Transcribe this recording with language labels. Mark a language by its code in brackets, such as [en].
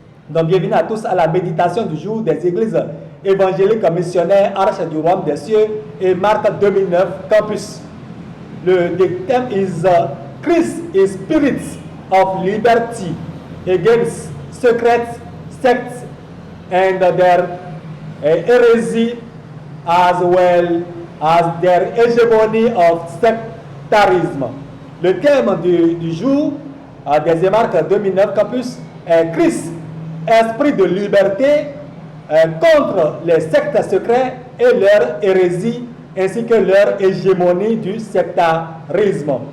[fr] Donc, bienvenue à tous à la méditation du jour des églises évangéliques missionnaires Arche du Royaume des cieux et marque 2009 Campus. Le thème [en] is Christ is Spirit of Liberty against secret sects and their heresy as well as their hegemony of sectarism. [fr] Le thème du jour des marques 2009 Campus est Christ, esprit de liberté contre les sectes secrets et leur hérésie ainsi que leur hégémonie du sectarisme.